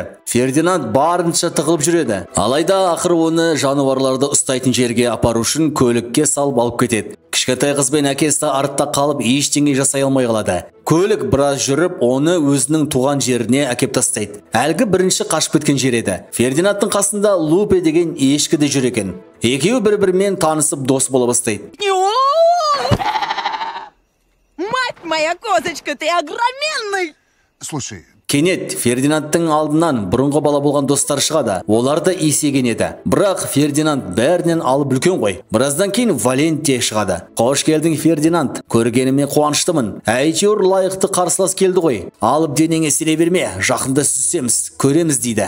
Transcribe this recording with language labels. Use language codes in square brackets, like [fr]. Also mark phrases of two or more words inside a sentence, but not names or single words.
[kk] Фердинанд барынша тығылып жүреді. Алайда ақыры оны жануарларды ұстайтын жерге апару үшін көлікке салып алып кетеді. Кішкентай қыз бен әкесі артта қалып, ештеңе жасай алмай қалады. Көлік біраз жүріп, оны өзінің туған жеріне әкеп тастайды. Әлгі бірінші қашып кеткен жер еді. Фердинандтың қасында Лупе деген ешкі де жүр екен. Екеуі бір-бірімен танысып дос бола бастайды. [ru] Мать моя козочка, ты огроменный! Слушай, [kk] Кенет Фердинандтың алдынан бұрынғы бала болған достары шығады. Олар да есейген еді. Бірақ Фердинанд бәрінен алып үлкен ғой. Біраздан кейін Валентия шығады. Қош келдің, Фердинанд. Көргеніме қуаныштымын. Әйтеуір лайықты қарсылас келді ғой. Алып денеңе сене берме, жақында сүзсеміз, көреміз дейді.